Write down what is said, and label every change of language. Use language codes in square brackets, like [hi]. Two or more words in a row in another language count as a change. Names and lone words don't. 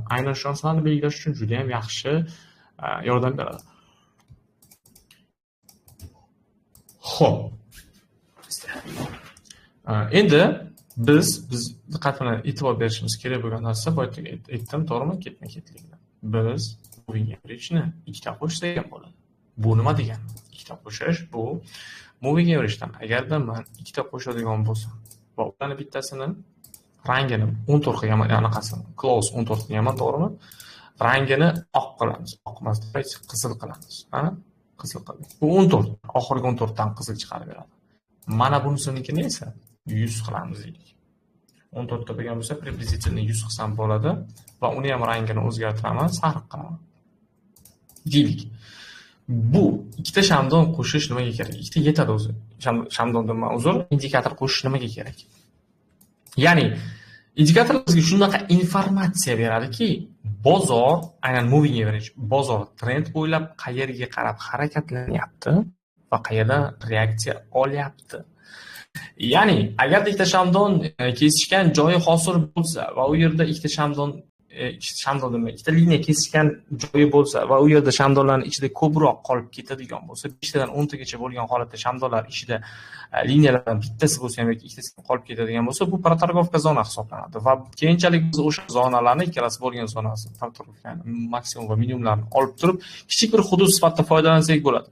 [uz] Aynan shu narsalarni belgilash uchun juda ham yaxshi yordam beradi. Xo'p. Endi biz diqqat bilan e'tibor berishimiz kerak bo'lgan narsa boya aytdim, to'g'rimi? Ketma-ketlikda. Biz [en] moving average-ni [uz] ikkita qo'shsak ham bo'ladi. Bu nima degani? Ikkita qo'shish bu [en] moving average-dan [uz] agarda men ikkita qo'shadigan bo'lsam va ularni bittasini rangini 14 qilganman, anaqasini close 14 qilganman, to'g'rimi? Rangini oq qilamiz. Oq emas, qizil qilamiz. Ha? Qizil qildik. Bu 14, oxirgi 14 dan qizil chiqarib beradi. Mana bunisinikini esa 100 qilamiz deylik. 14 ta bo'lgan bo'lsa, приблизительно 100 qilsam bo'ladi va uni ham rangini o'zgartiraman, sariq qilaman. Deylik. Bu ikkita shamdon qo'shish nimaga kerak? Ikkita yetadi o'zi. Shamdon deman, uzr, indikator qo'shish nimaga kerak? Ya'ni indikator bizga shunaqa informatsiya beradiki, bozor, aynan [en] moving average, [uz] bozor trend bo'ylab qayerga qarab harakatlanyapti va qayerdan reaksiya olyapti. Ya'ni agar ikkita shamdon kesishgan joyi hosil bo'lsa va u yerda ikkita shamdon ikkita liniya kesishgan joyi bo'lsa va u yerda shamdonlarning ichida ko'proq qolib ketadigan bo'lsa, 5 tadan 10 tagacha bo'lgan holatda shamdonlar ichida liniyalardan bittasi bo'lsa ham yoki ikkitasi qolib ketadigan bo'lsa, bu protargovka zona hisoblanadi va keyinchalik biz o'sha zonalarni, ikkalasi bo'lgan zonasi, protargovkani maksimum va minimumlarini olib turib, kichik bir hudud sifatida foydalansak bo'ladi.